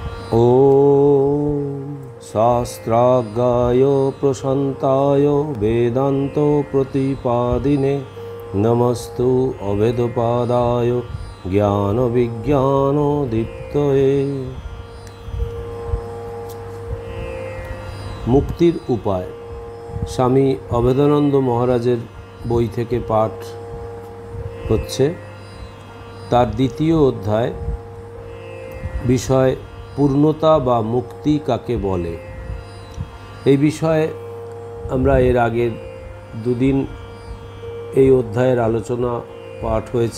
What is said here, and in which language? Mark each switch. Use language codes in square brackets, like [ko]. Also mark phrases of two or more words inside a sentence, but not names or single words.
[sa] ॐ शास्त्राज्ञाय प्रशान्ताय वेदान्त प्रतिपादिने नमस्तु अभेदपादाय ज्ञानविज्ञानदीप्तये। [bn] মুক্তির উপায় স্বামী অভেদানন্দ মহারাজের বই থেকে পাঠ হচ্ছে। তার দ্বিতীয় অধ্যায়, বিষয় পূর্ণতা বা মুক্তি কাকে বলে। এই বিষয়ে আমরা এর আগের দুদিন এই অধ্যায়ের আলোচনা পাঠ হয়েছে।